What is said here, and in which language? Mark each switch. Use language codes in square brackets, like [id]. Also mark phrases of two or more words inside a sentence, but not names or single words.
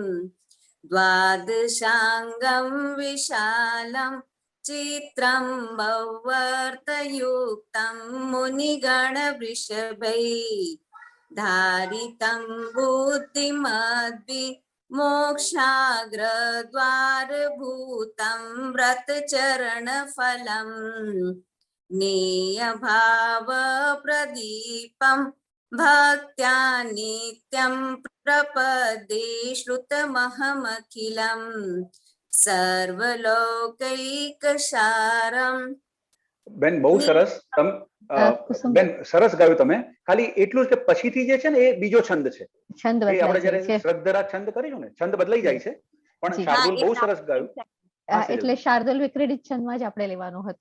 [sa] द्वादशाङ्गं विशालं चित्रं भवर्तयुक्तं मुनिगणवृषभैः धारितं बुद्धिमद्भिः मोक्षाग्रद्वारभूतं व्रतचरणफलम् नेयभावप्रदीपं भक्त्या नित्यं प्रपदे श्रुतमहमखिलं सर्वलोकैकसारं. [gu] બેન બહુ સરસ. કુસુમ બેન સરસ ગાયું તમે. ખાલી એટલું જ કે પછીથી જે છે ને એ બીજો છંદ છે. છંદ એ આપણે બદલાય જ્યારે છે. શ્રદ્ધરા છંદ કરીશું ને છંદ બદલાઈ જાય છે. પણ શાર્દુલ બહુ સરસ ગાયું. એટલે શાર્દુલ વિક્રડિત છંદમાં જ આપણે લેવાનું હતું.